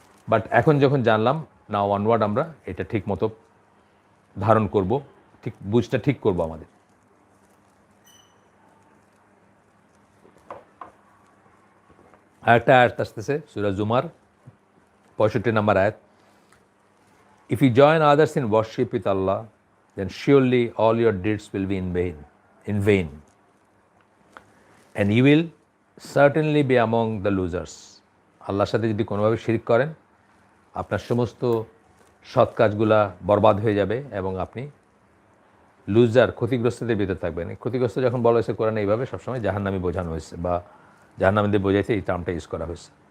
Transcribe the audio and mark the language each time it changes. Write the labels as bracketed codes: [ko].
[bn] But এখন যখন জানলাম, নাও অনওয়ার্ড আমরা এটা ঠিক মতো ধারণ করব, ঠিক বুঝটা ঠিক করব আমাদের। আরেকটা আয়াত আসতেছে সূরা জুমার 65 নম্বর আয়াত, [en] If you join others in worship with Allah then surely all your deeds will be in vain, and you will certainly be among the losers. [bn] আল্লাহর সাথে যদি কোনোভাবে শিরক করেন, আপনার সমস্ত সৎ কাজগুলা বরবাদ হয়ে যাবে এবং আপনি লুজার, ক্ষতিগ্রস্তদের ভিতর থাকবেন। ক্ষতিগ্রস্ত যখন বলা হয়েছে কোরআনে এইভাবে সবসময় জাহান্নামী বোঝানো হয়েছে, বা জাহান্নামীদের বোঝাইতে এই টার্মটা ইউজ করা হয়েছে।